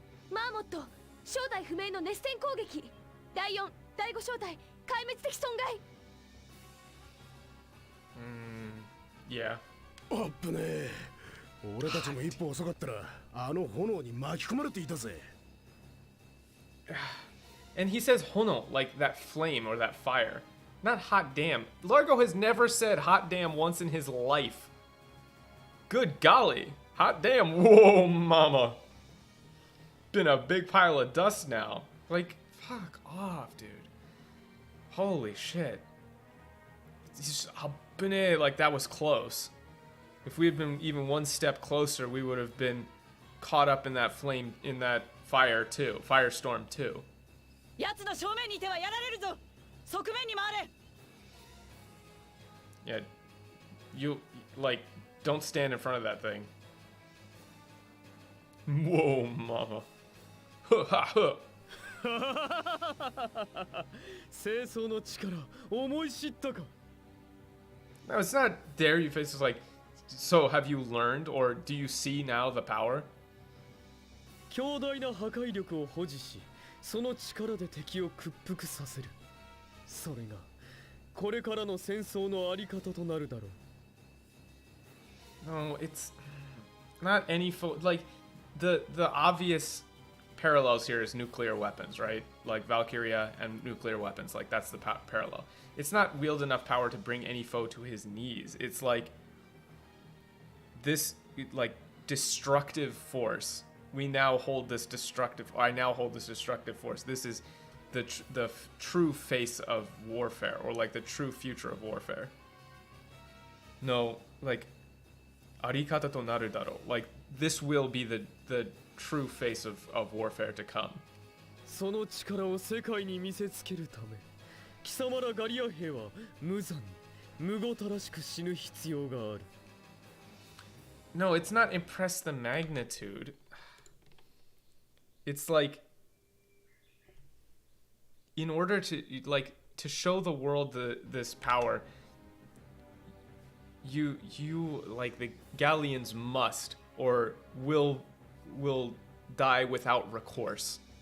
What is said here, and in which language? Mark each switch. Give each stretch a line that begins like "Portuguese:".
Japanese: マーモット、正体不明の熱線攻撃。第4、第5正体、壊滅的損害。
English: Yeah.
Japanese: あっぶねえ。俺たちも一歩遅かったらあの炎に巻き込まれていたぜ。
English: And he says hono, like that flame or that fire. Not hot damn. Largo has never said hot damn once in his life. Good golly. Hot damn. Whoa, mama. Been a big pile of dust now. Like, fuck off, dude. Holy shit. Like, that was close. If we had been even one step closer, we would have been caught up in that flame, in that fire too, firestorm too.
Japanese: 奴の正面にいてはやられるぞ。側面に回れ。
English: Yeah, you like don't stand in front of that thing. Whoa, mama.
Japanese: 清掃の力思い知ったか。
English: No, it's not dare you face. It's like, so have you learned, or do you see now the power? 強大な破壊力を保持し、その力で敵を屈服させる。それがこれからの戦争のあり方となるだろう。 No, it's not any like the obvious parallels here is nuclear weapons, right? Like Valkryia and nuclear weapons, like that's the parallel. It's not wield enough power to bring any foe to his knees. It's like this like destructive force. We now hold this destructive. I now hold this destructive force. This is the true face of warfare, or like the true future of warfare. No, like
Japanese: arikata to naru daro.
English: Like this will be the true face of warfare to come.
Japanese: その力を世界に見せつけるため、貴様らガリア兵は無残にむごたらしく死ぬ必要がある。
English: No, it's not impress the magnitude. It's like, in order to like to show the world this power, you like the Galleons must or will die without recourse.